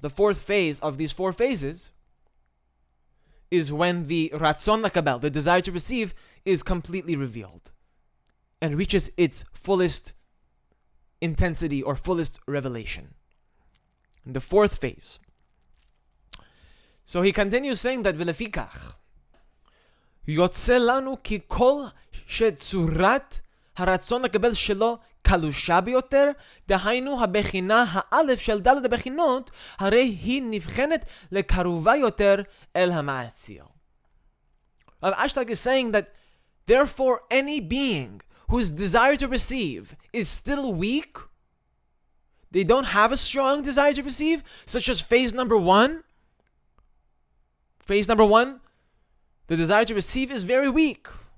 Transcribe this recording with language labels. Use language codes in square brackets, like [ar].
[en] The 4th phase of these 4 phases is when the Ratzon Lakabel, the desire to receive, is completely revealed and reaches its fullest intensity or fullest revelation. In the 4th phase. So he continues saying that [he] V'lefikach Yotze lanu ki kol shetzurat הרצון לקבל שלו קלושה ביותר, דהיינו הבחינה האלף של דלת הבחינות, הרי היא נבחנת לקרובה יותר אל המעשיל. [en] Rav Ashlag is saying that therefore any being whose desire to receive is still weak, they don't have a strong desire to receive, such as phase number 1. Phase number 1, the desire to receive is very weak.